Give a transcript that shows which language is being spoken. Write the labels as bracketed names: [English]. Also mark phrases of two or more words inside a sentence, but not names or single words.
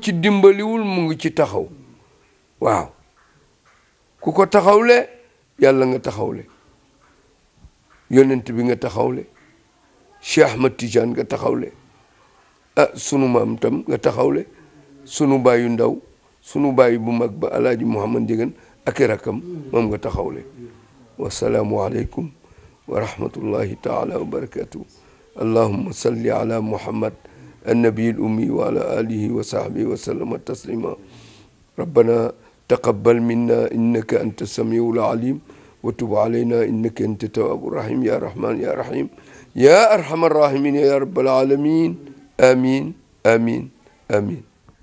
[Wolof] ci dimbaliwul mu ngi ci taxaw waaw ku ko taxawle yàlla nga taxawle yonent bi nga taxawle Cheikh Ahmad Tidiane nga taxawle sunu maam tam nga taxawle sunu baayu ndaw sunu baayu bu mag ba Alaaji Muhammad Njegen ak i rakkam moom nga taxawle [Arabic] والسلام عليكم ورحمة الله تعالى وبركاته اللهم صل على محمد النبي الأمي وعلى آله وصحبه وسلم تسليما ربنا تقبل منا إنك أنت السميع العليم وتب علينا إنك أنت التواب الرحيم يا رحمن يا رحيم يا أرحم الراحمين يا رب العالمين آمين آمين آمين